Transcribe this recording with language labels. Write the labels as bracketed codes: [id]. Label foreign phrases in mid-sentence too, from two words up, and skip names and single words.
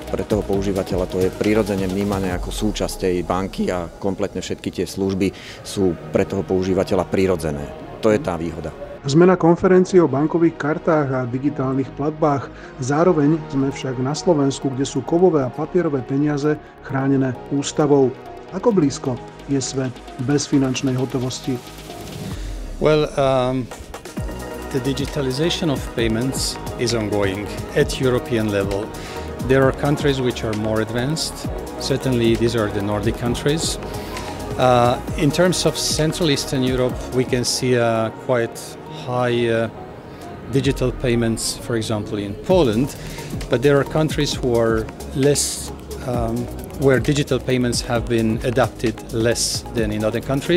[sk] Pre toho používateľa to je prirodzene vnímané ako súčasť tej banky a kompletne všetky tie služby sú pre toho používateľa prirodzené. To je tá výhoda. Sme na konferencii o bankových kartách a digitálnych platbách. Zároveň sme však na Slovensku, kde sú kovové a papierové peniaze chránené ústavou. Ako blízko je svet bez finančnej hotovosti? [en] Well, the digitalization of payments is ongoing at European level. There are countries which are more advanced. Certainly these are the Nordic countries. In terms of Central Eastern Europe, we can see quite high digital payments, for example, in Poland, but there are countries who are less, where digital payments have been adapted less than in other countries.